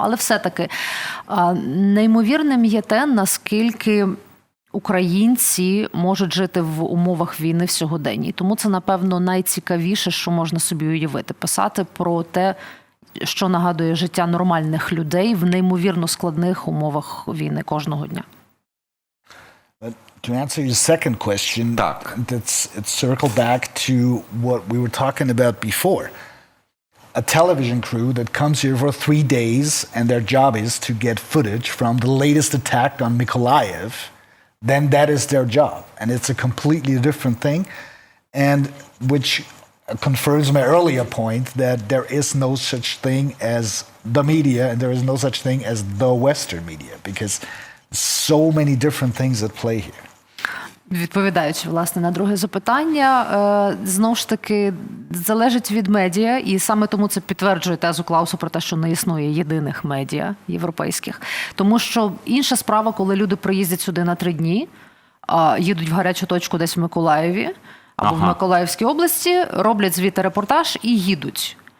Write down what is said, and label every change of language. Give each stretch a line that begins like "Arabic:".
Ukrainian: Але все-таки неймовірним є те, наскільки українці можуть жити в умовах війни в сьогоденні. Тому це, напевно, найцікавіше, що можна собі уявити. Писати про те, що нагадує життя нормальних людей в неймовірно складних умовах війни кожного дня.
English: To answer your second question, it's circle back to what we were talking about before. A television crew that comes here for 3 days and their job is to get footage from the latest attack on Mykolaiv, then that is their job. And it's a completely different thing, and which confirms my earlier point that there is no such thing as the media and there is no such thing as the Western media, because so many different things at play here.
Ukrainian: Відповідаючи, власне, на друге запитання, знову ж таки, залежить від медіа, і саме тому це підтверджує тезу Клауса про те, що не існує єдиних медіа європейських. Тому що інша справа, коли люди приїздять сюди на 3 дні, їдуть в гарячу точку десь в Миколаєві або в Миколаївській області, роблять звідти репортаж і їдуть.